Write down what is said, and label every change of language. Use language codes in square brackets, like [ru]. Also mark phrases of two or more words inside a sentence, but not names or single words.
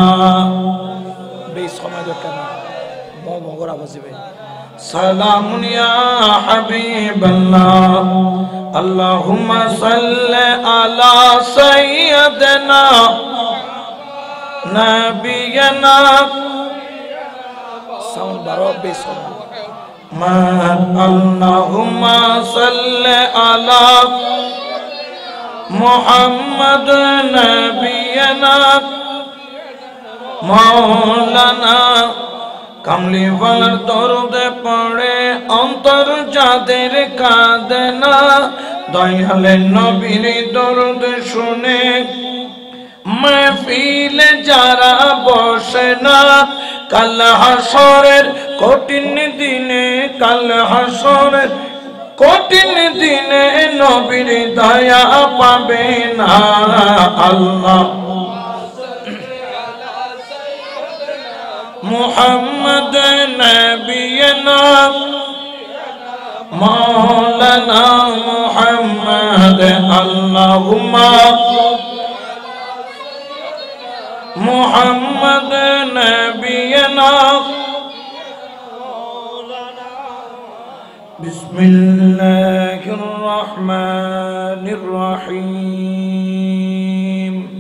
[ar] سلام یا حبیب اللہ اللہم صلی علی سیدنا نبینا اللہم صلی علی محمد نبینا مولانا [ur] کملی والر درود پڑے [bn] অন্তর যাদের কাঁদে না দয়ালে নবীর দরুদ শুনে মাহফিলে যারা বসে না কাল হাসরের কঠিন দিনে কাল হাসরের কঠিন দিনে নবীর দয়া পাবে না আল্লাহ [ar] محمد نبینا مولانا محمد اللہم محمد نبینا بسم اللہ الرحمن الرحیم